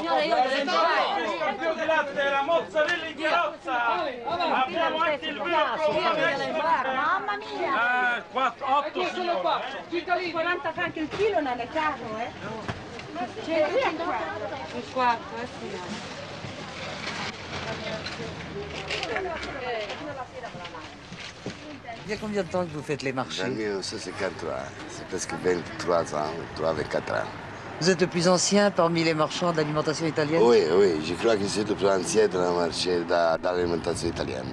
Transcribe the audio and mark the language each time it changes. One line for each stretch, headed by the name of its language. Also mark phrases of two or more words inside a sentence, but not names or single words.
Italian: Al fior di latte, la mozzarella in carrozza. Abbiamo anche il vino. Mamma mia! 8 signori. 40 franchi il chilo non è caro, eh? 150. Un quarto, sì.
French: Il y a combien de temps que vous faites les marchés? J'ai 1953, c'est presque 23 ans, 24 ans. Vous êtes le plus ancien parmi les marchands d'alimentation italienne? Oui, je crois que c'est le plus ancien dans le marché d'alimentation italienne.